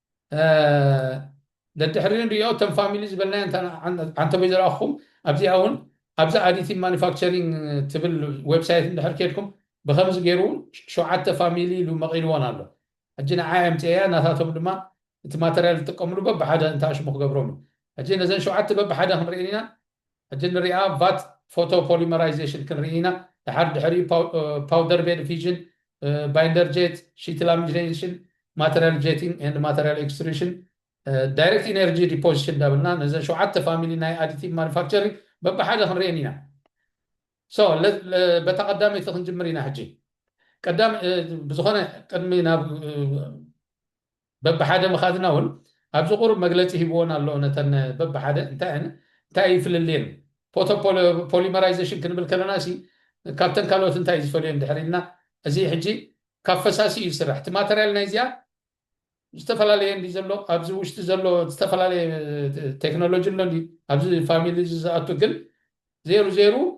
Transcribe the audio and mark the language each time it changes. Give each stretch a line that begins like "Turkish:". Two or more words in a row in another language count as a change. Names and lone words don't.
Tigrinya: ደድሕሪ ንሪኦ ተን ፋሚሊ ዝበልና ዓንተ ወይ ዝረኣኹም ኣብዚኣ እውን ኣብዛ
English: additive manufacturing
Tigrinya: ትብል ዌብሳይት እንድሕር ከድኩም ብከምዚ ገይሩ 7 ፋሚሊ ኢሉ መቒልዎን ኣሎ ሕጂ ንዓይ ኣምፅአ ናታቶም ድማ እቲ ማተርያል ዝጥቀምሉ በብሓደ እንተኣሽሙ ክገብሮም እዩ ሕጂ ነዘን 7 በብሓደ ክንሪአን ኢና ሕጂ ንሪኣ
English: vat photo polymerization
Tigrinya: ክንርኢ ኢና ድሓር ድሕሪ
English: powder bed fusion binder jet sheet lamination material jetting and material extrusion direct energy deposition
Tigrinya: ዳብልና ነዘን 7 ፋሚሊ ናይ
English: additive manufacturing
Tigrinya: በብሓደ ክንሪአን ኢና በታ ቀዳመይቲ ክንጅምር ኢና ሕጂ ቀዳም ብዝኾነ ቅድሚ ናብ በብሓደ ምኻድና እውን ኣብዚ ቁሩብ መግለፂ ሂብዎን ኣሎ ነተን በብሓደ እንታይ ይፍልልየን
English: photo polymerization
Tigrinya: ክንብል ከለና ሲ ካብተን ካልኦት እንታይ እዩ ዝፈልዮም ድሕሪ ኢልና እዚ ሕጂ ካብ ፈሳሲ እዩ ዝስራሕ እቲ ማተርያል ናይ እዚኣ ዝተፈላለየ እንዲ ዘሎ ኣብዚ ውሽጢ ዘሎ ዝተፈላለየ ቴክኖሎጂ ኣሎ እንዲ ኣብዚ ፋሚሊ ዝኣቱ ግን ዜሩ